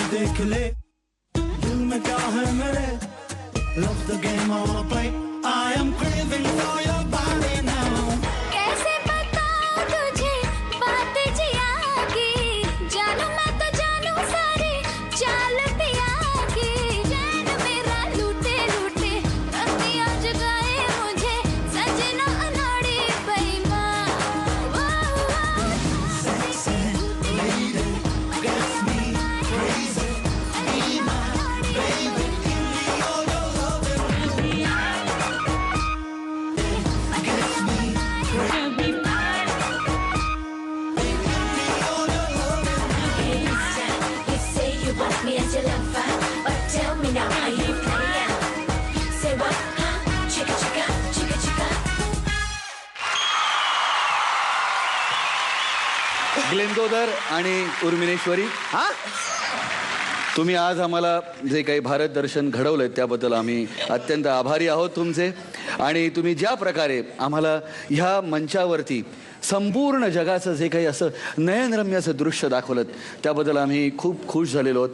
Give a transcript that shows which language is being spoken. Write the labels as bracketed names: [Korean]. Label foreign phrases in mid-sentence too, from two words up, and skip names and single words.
[Hindi] देख ले दिल में क्या है मेरे [English] love the game I wanna play I am craving for your body now [Hindi] कैसे बताऊं तुझे बात जिया की जानू मैं तो जानू सारी चाल पिया की चैन मेरा लूटे लूटे रतियां जगाए मुझे सजना अनाड़ी बेईमान [English] sexy lady gets me crazy be my baby give me all your loving gets me crazy You say you want me as your lover, but tell me now are you playing? Say what, huh? Chicka chicka, chicka chicka. [Marathi] ग्लेनगोदर आणि उर्मिनेश्वरी, हा तुम्ही आज आम्हाला जे काही भारत दर्शन घडवलंय त्याबद्दल आम्ही अत्यंत आभारी आहोत तुमचे. आणि तुम्ही ज्या प्रकारे आम्हाला ह्या मंचावरती संपूर्ण जगाचं जे काही असं नयनरम्य असं दृश्य दाखवलं त्याबद्दल आम्ही खूप खुश झालेलो आहोत.